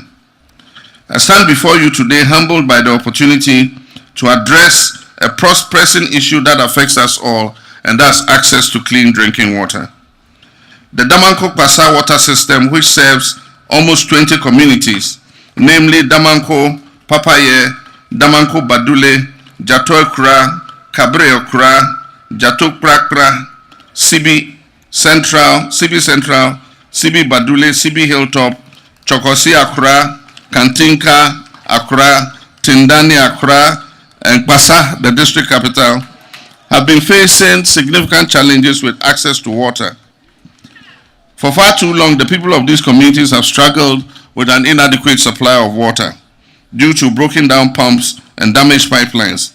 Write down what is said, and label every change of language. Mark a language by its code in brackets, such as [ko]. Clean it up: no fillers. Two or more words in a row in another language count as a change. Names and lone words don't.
[en] I stand before you today humbled by the opportunity to address a pressing issue that affects us all, and that's access to clean drinking water. The Damanko Pasa water system, which serves almost 20 communities, namely Damanko, Papaye, Damanko Badule, Jato Kura, Kabre Okura, Jato Prakra, CB Central, CB Badule, CB Hilltop, Chokosi Akura, Kantinka Akura, Tindani Akura, and Pasa, the district capital, have been facing significant challenges with access to water. For far too long, the people of these communities have struggled with an inadequate supply of water due to broken down pumps and damaged pipelines.